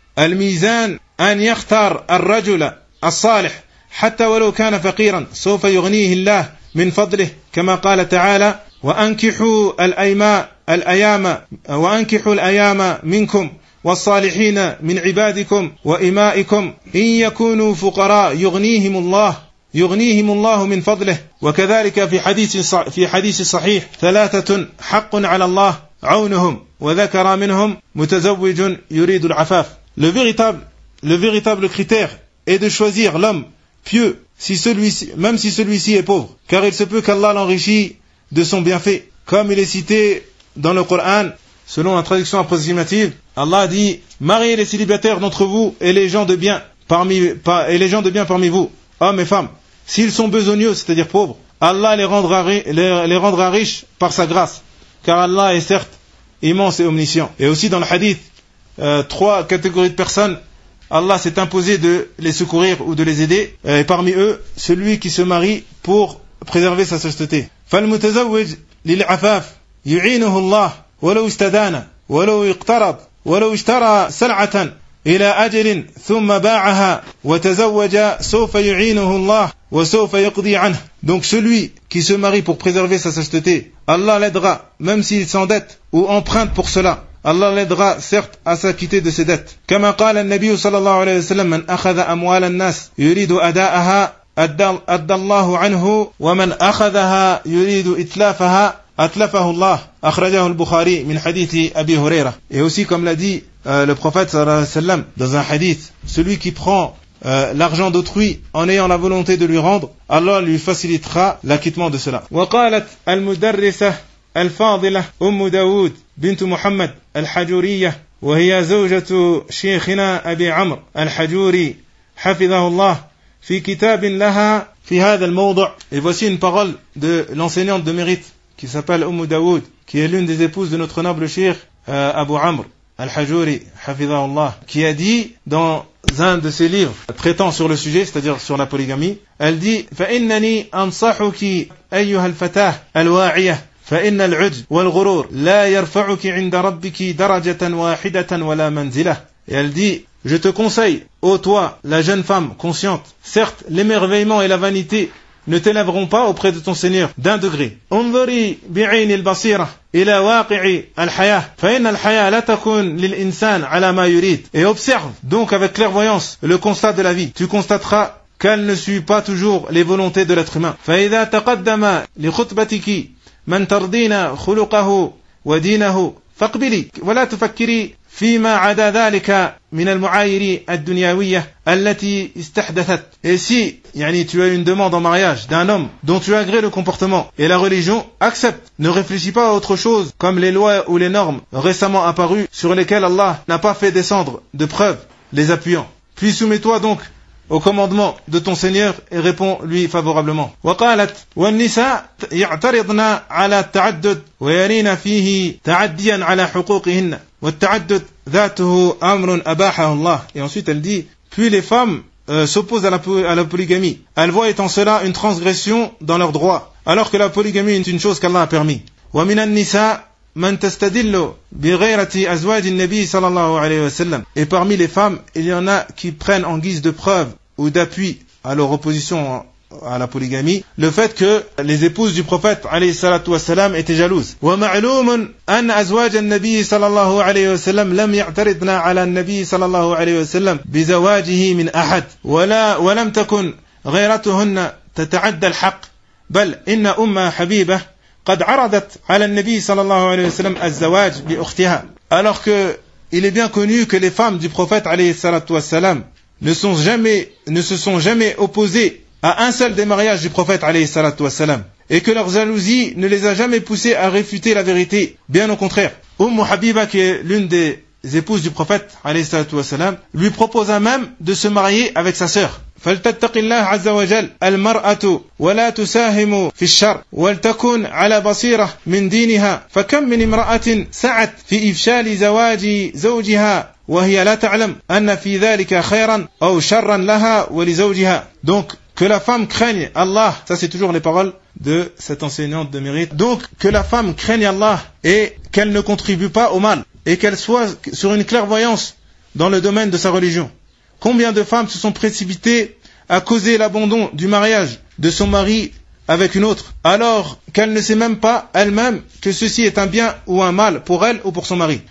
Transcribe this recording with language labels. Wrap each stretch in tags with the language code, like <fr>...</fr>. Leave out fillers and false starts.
<ar>Al-mizan an yakhtar ar-rajula as-salih hatta walau kana faqiran sawfa yughnihi Allah min fadlihi kama qala ta'ala wa ankihu al-ayma الأيامَ وأنكحوا الأيامَ منكم والصالحين من عبادكم وإمائكم إن يكونوا فقراء يغنيهم الله من فضله. وكذلك في حديث صحيح: ثلاثة حق على الله عونهم وذكر منهم متزوج يريد العفاف.</ar> <fr>Le véritable critère est de choisir l'homme pieux, si celui-ci, même si celui-ci est pauvre, car il se peut qu'Allah l'enrichit de son bienfait. Comme il est cité dans le Coran, selon la traduction approximative, Allah dit « Mariez les célibataires d'entre vous et les gens de bien parmi vous, hommes et femmes. S'ils sont besogneux, c'est-à-dire pauvres, Allah les rendra riches par sa grâce, car Allah est certes immense et omniscient. » Et aussi dans le hadith, trois catégories de personnes, Allah s'est imposé de les secourir ou de les aider, et parmi eux, celui qui se marie pour préserver sa chasteté.</fr> <ar>فالمتزوج للعفاف يعينه الله ولو استدان ولو اقترض ولو اشترى سلعة إلى أجل ثم باعها وتزوج سوف يعينه الله وسوف يقضي عنه.</ar> <fr>Donc celui qui se marie pour préserver sa chasteté, Allah l'aidera, même s'il s'endette ou emprunte pour cela. Allah l'aidera certes à s'acquitter de ses dettes.</fr> <ar>كما قال النبي صلى الله عليه وسلم من أخذ أموال الناس يريد أداءها أدى الله عنه ومن أخذها يريد إتلافها أتلفه الله. أخرجه البخاري من حديث أبي هريرة.</ar> <fr>Et aussi comme l'a dit le prophète</fr> <ar>صلى الله عليه وسلم</ar> <fr>dans un hadith, celui qui prend l'argent d'autrui en ayant la volonté de lui rendre, Allah lui facilitera l'acquittement de cela.</fr> <ar>وقالت المدرسة الفاضلة أم داود بنت محمد الحجورية وهي زوجة شيخنا أبي عمرو الحجوري حفظه الله في كتاب لها في هذا الموضع.</ar> <fr>Et voici une parole de l'enseignante de mérite qui s'appelle Umm Daoud, qui est l'une des épouses de notre noble cheikh Abu Amr al-Hajuri</fr> <ar>hafizahu Allah,</ar> <fr>qui a dit dans un de ses livres traitant sur le sujet, c'est-à-dire sur la polygamie, elle dit</fr> <ar>فإنني أنصحك أيها الفتاة الواعية فإن العجب والغرور لا يرفعك عند ربك درجة واحدة ولا منزلة.</ar> <fr>Et elle dit: je te conseille, ô toi, la jeune femme consciente, certes, l'émerveillement et la vanité ne t'élèveront pas auprès de ton Seigneur d'un degré.</fr> <ar>انظري بعين البصيرة إلى واقع الحياة فإن الحياة لا تكون للإنسان على ما يريد.</ar> <fr>Et observe donc avec clairvoyance le constat de la vie. Tu constateras qu'elle ne suit pas toujours les volontés de l'être humain.</fr> <ar>فإذا تقدم لخطبتك من ترضين خلقه ودينه فاقبلي ولا تفكري فيما عدا ذلك من المعايير الدنيوية التي استحدثت.</ar> <fr>Et si, يعني, tu as une demande en mariage d'un homme dont tu agrées le comportement et la religion, accepte. Ne réfléchis pas à autre chose comme les lois ou les normes récemment apparues sur lesquelles Allah n'a pas fait descendre de preuves les appuyant. Puis soumets-toi donc au commandement de ton Seigneur et réponds lui favorablement.</fr> <ar>وقالت والنساء يعترضن على التعدد ويرين فيه تعديا على حقوقهن والتعدد ذاته أمر أباحه الله.</ar> <fr>Et ensuite elle dit: puis les femmes s'opposent à la polygamie. Elles voient étant cela une transgression dans leurs droits, alors que la polygamie est une chose qu'Allah a permis.</fr> <ar>ومن النساء من تستدل بغيرة أزواج النبي صلى الله عليه وسلم.</ar> <fr>Et parmi les femmes, il y en a qui prennent en guise de preuve ou d'appui à leur opposition à la polygamie le fait que les épouses du prophète</fr> <ar>عليه الصلاة والسلام</ar> <fr>étaient jalouses.</fr> <ar>ومعلوم أن أزواج النبي صلى الله عليه وسلم لم يعترضن على النبي صلى الله عليه وسلم بزواجه من أحد ولم تكن غيرتهن تتعدى الحق بل إن أم حبيبة قد عرضت على النبي صلى الله عليه وسلم الزواج بأختها.</ar> <fr>Alors que il est bien connu que les femmes du prophète</fr> <ar>عليه الصلاة والسلام</ar> <fr>ne se sont jamais opposées à un seul des mariages du prophète عليه الصلاة والسلام, et que leur jalousie ne les a jamais poussées à réfuter la vérité, bien au contraire. Umm Habiba, qui est l'une des épouses du prophète</fr> <ar>عليه الصلاة والسلام,</ar> <fr>lui proposa même de se marier avec sa sœur.</fr> <ar>فلتتق الله عز وجل المرأة ولا تساهم في الشر ولتكن على بصيرة من دينها فكم من امرأة سعت في إفشال زواج زوجها وهي لا تعلم أن في ذلك خيرا أو شرا لها ولزوجها.</ar> <fr>Donc que la femme craigne Allah, ça c'est toujours les paroles de cette enseignante de mérite. Donc que la femme craigne Allah et qu'elle ne contribue pas au mal et qu'elle soit sur une clairvoyance dans le domaine de sa religion. Combien de femmes se sont précipitées à causer l'abandon du mariage de son mari avec une autre, alors qu'elle ne sait même pas elle-même que ceci est un bien ou un mal pour elle ou pour son mari.</fr>